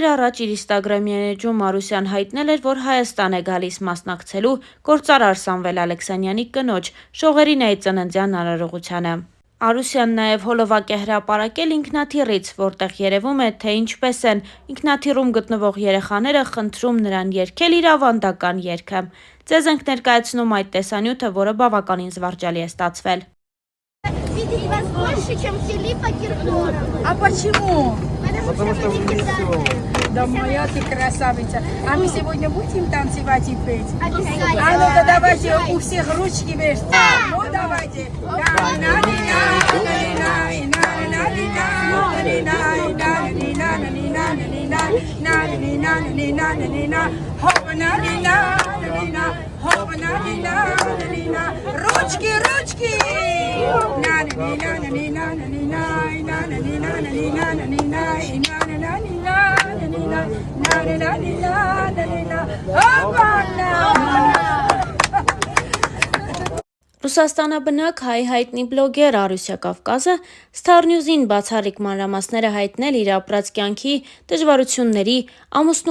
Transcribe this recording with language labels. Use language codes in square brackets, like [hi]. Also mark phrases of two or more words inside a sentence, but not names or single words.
[hy] առաջ իր ինստագրամյան էջում Արուսյան հայտնել էր, որ Հայաստան է գալիս մասնակցելու գործարար Սամվել Ալեքսանյանի կնոջ շողերին այդ ծննդյան արարողությանը։ Արուսյան նաև հոլովակ է հրապարակել ինքնաթիռից, որտեղ երևում է, թե ինչպես են ինքնաթիռում գտնվող երեխաները խնդրում նրան երգել իր ավանդական երգը։ Ձեզ ենք ներկայացնում այդ տեսանյութը, որը բավականին զվարճալի է ստացվել։ [ru] Видеть вас больше, чем Филиппа Киркорова. А почему? Потому что вы легендарная. Да моя ты красавица. А мы сегодня будем танцевать и петь? Обязательно. А ну-ка давайте у всех ручки вместе. Ну давайте. Ручки, ручки. [hy] Ռուսաստանաբնակ հայ հայտնի բլոգեր Արուսյա Կավկազը Star News-ին բացառիկ մանրամասներ է հայտնել իր ապրած կյանքի դժվարությունների, ամուսնու